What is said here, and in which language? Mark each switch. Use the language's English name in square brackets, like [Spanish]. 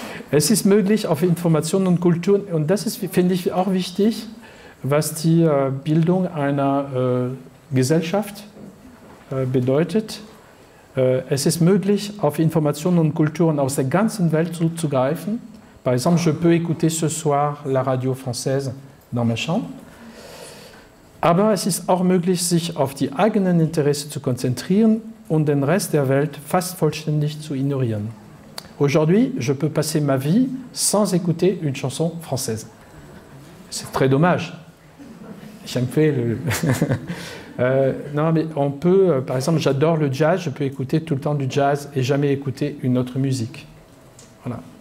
[German] Es ist möglich, auf Informationen und Kulturen, und das ist, finde ich, auch wichtig, was die Bildung einer Gesellschaft bedeutet. Es ist möglich, auf Informationen und Kulturen aus der ganzen Welt zuzugreifen. [French] Par exemple, je peux écouter ce soir la radio française dans ma chambre. [German] Aber es ist auch möglich, sich auf die eigenen Interessen zu konzentrieren und den Rest der Welt fast vollständig zu ignorieren. [French] Aujourd'hui, je peux passer ma vie sans écouter une chanson française. C'est très dommage. J'empfehle. Non, mais on peut, par exemple, j'adore le jazz, je peux écouter tout le temps du jazz et jamais écouter une autre musique. Voilà.